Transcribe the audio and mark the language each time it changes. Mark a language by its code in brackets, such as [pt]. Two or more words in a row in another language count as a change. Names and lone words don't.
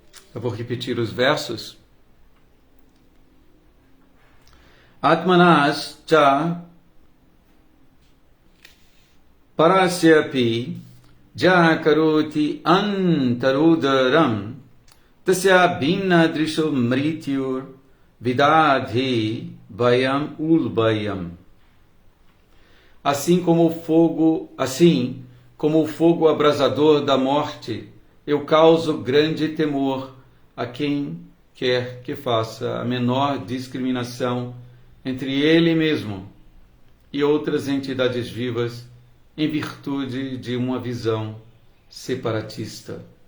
[pt] Eu vou repetir os versos. [sa] आत्मनः च परस्यापि यः करोति अन्तरोदरम् तस्य भिन्न दृशो मृत्युर् विदधे भयम् उल्बणम्. [pt] Assim como o fogo abrasador da morte, eu causo grande temor a quem quer que faça a menor discriminação entre ele mesmo e outras entidades vivas em virtude de uma visão separatista.